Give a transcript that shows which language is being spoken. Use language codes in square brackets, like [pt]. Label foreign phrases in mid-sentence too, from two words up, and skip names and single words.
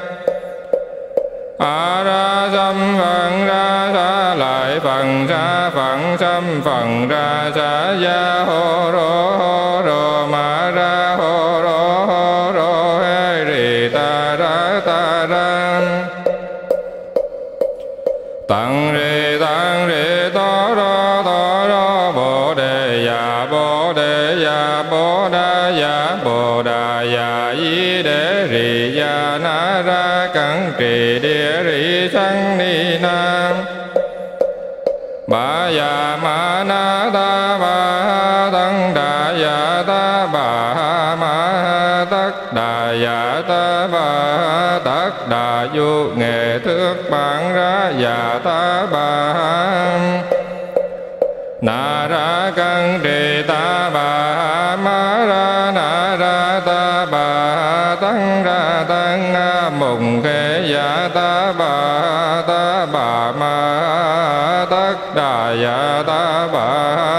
[vi] A ra xâm phần ra sa lại phần sa phận xâm phần ra sa ya hô rô ma ra hô rô hê ri ta ra tăng rê to rô bồ đề ya bồ đà ya y đế ri ya na ra cẩn trì địa ri sang ni nam. Bà ya ma na ta bà tăng đà ya ta bà ma tất đà ya ta bà tất đà du nghệ thước bản ra ya ta bà na ra cân trì ta bà ma ra na ra ta bà tăng ra tăng mùng khê ya ta bà ma tất đà ya ta bà